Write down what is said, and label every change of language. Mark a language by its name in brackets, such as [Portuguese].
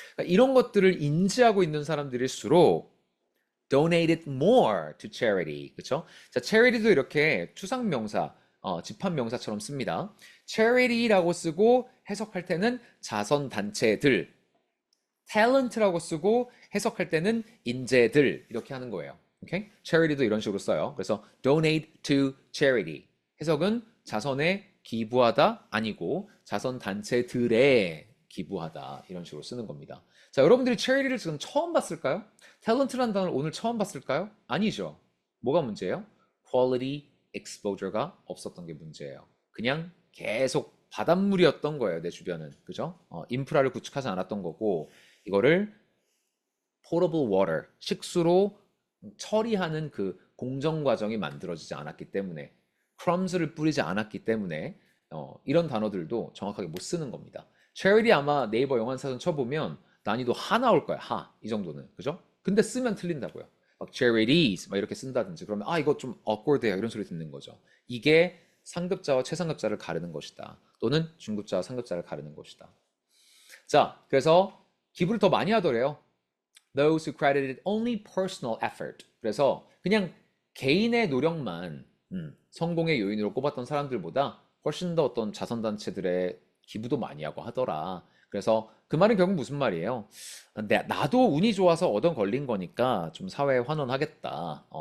[Korean] 그러니까 이런 것들을 인지하고 있는 사람들일수록 [English] donated more to charity. [Korean] 그쵸? 자, charity도 이렇게 추상명사, 집합명사처럼 씁니다. charity라고 쓰고 해석할 때는 자선단체들, talent라고 쓰고 해석할 때는 인재들 이렇게 하는 거예요. 오케이? charity도 이런 식으로 써요. 그래서 [English] donate to charity. [Korean] 해석은 자선에 기부하다 아니고 자선단체들에 기부하다 이런 식으로 쓰는 겁니다. 자, 여러분들이 charity를 지금 처음 봤을까요? talent라는 단어를 오늘 처음 봤을까요? 아니죠. 뭐가 문제예요? quality exposure가 없었던 게 문제예요. 그냥 계속 바닷물이었던 거예요, 내 주변은. 그죠? 인프라를 구축하지 않았던 거고, 이거를 potable water, 식수로 처리하는 그 공정 과정이 만들어지지 않았기 때문에, crumbs를 뿌리지 않았기 때문에, 이런 단어들도 정확하게 못 쓰는 겁니다. charity 아마 네이버 영어사전 쳐보면 난이도 하 나올 거야, 하. 이 정도는. 그죠? 근데 쓰면 틀린다고요. 막 charities 막 이렇게 쓴다든지 그러면 이거 좀 awkward해요 이런 소리 듣는 거죠. 이게 상급자와 최상급자를 가르는 것이다. 또는 중급자와 상급자를 가르는 것이다. 자, 그래서 기부를 더 많이 하더래요. [English] Those who credited only personal effort. [Korean] 그래서 그냥 개인의 노력만 성공의 요인으로 꼽았던 사람들보다 훨씬 더 어떤 자선단체들의 기부도 많이 하고 하더라. 그래서 그 말은 결국 무슨 말이에요? 나도 운이 좋아서 얻어 걸린 거니까 좀 사회에 환원하겠다.